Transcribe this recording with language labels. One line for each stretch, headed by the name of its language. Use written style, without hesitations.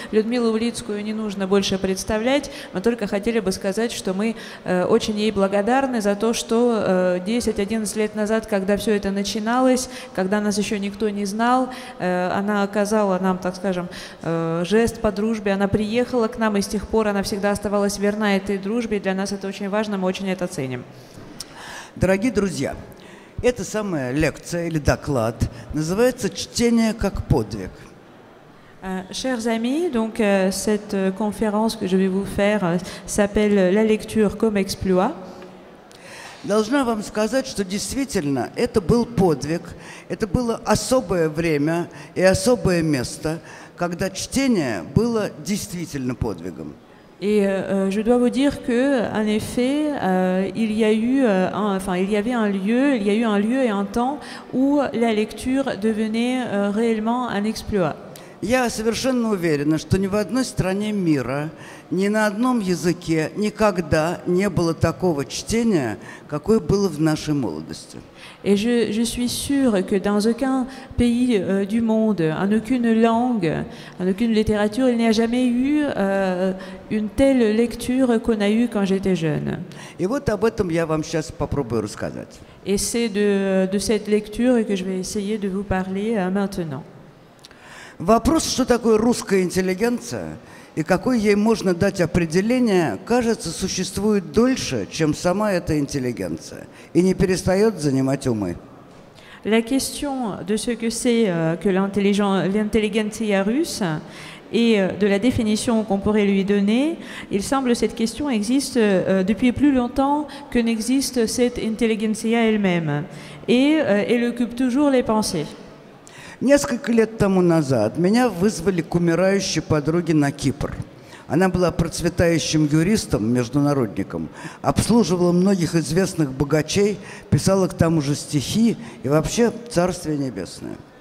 Russian: Людмилу Улицкую не нужно больше представлять, мы только хотели бы сказать, что мы очень ей благодарны за то, что 10-11 лет назад, когда все это начиналось, когда нас еще никто не знал, она оказала нам, так скажем, жест по дружбе, она приехала к нам, и с тех пор она всегда оставалась верна этой дружбе, и для нас это очень важно, мы очень это ценим. Дорогие друзья, эта самая лекция или доклад называется «Чтение как подвиг».
French: Chers amis, donc cette conférence que je vais vous faire s'appelle «La lecture comme exploit».
Russian: Должна вам сказать, что действительно это был подвиг, это было особое время и особое место, когда чтение было действительно подвигом.
French: Et je dois vous dire que, en effet, il y avait un lieu et un temps où la lecture devenait réellement un exploit.
Russian: Я совершенно уверена, что ни в одной стране мира, ни на одном языке никогда не было такого чтения, какое было в нашей молодости.
French: Et je suis sûre que dans aucun pays du monde, en aucune langue, en aucune littérature, il n'y a jamais eu une telle lecture qu'on a eue quand j'étais jeune.
Russian: И вот об этом я вам сейчас попробую рассказать.
French: Et c'est de cette lecture que je vais essayer de vous parler maintenant.
Russian: Вопрос, что такое русская интеллигенция и какое ей можно дать определение, кажется, существует дольше, чем сама эта интеллигенция, и не перестает занимать умы.
French: La question de ce que c'est que l'intelligentsia russe et de la définition qu'on pourrait lui donner, il semble que cette question existe depuis plus longtemps que n'existe cette intelligentsia elle-même. Et elle occupe toujours les pensées.
Russian: Несколько лет тому назад меня вызвали к умирающей подруге на Кипр. Она была процветающим юристом, международником, обслуживала многих известных богачей, писала к тому же стихи и вообще Царствие Небесное.